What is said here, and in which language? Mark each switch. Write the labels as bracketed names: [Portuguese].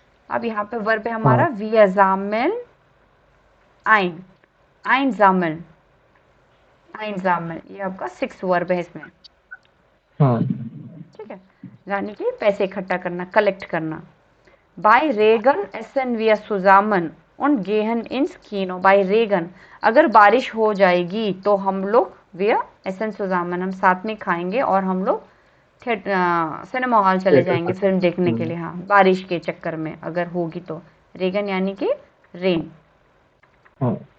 [Hindi] अब यहाँ पे वर्ब है हमारा [German] wir sammeln ein, einsammeln, einsammeln, [Hindi] ये आपका 6 वर्ब है इसमें, ठीक है, यानी कि पैसे इकट्ठा करना, कलेक्ट करना। [German] Bei Regen essen wir zusammen, und gehen ins Kino by Regen। [Hindi] अगर बारिश हो जाएगी तो हम लोग [German] wir essen zusammen, [Hindi] हम साथ में खाएंगे और हम लोग सिनेमा हॉल चले थिएटर जाएंगे पर। फिल्म देखने के लिए। हाँ, बारिश के चक्कर में अगर होगी तो। रेगन यानी कि रेन। हाँ,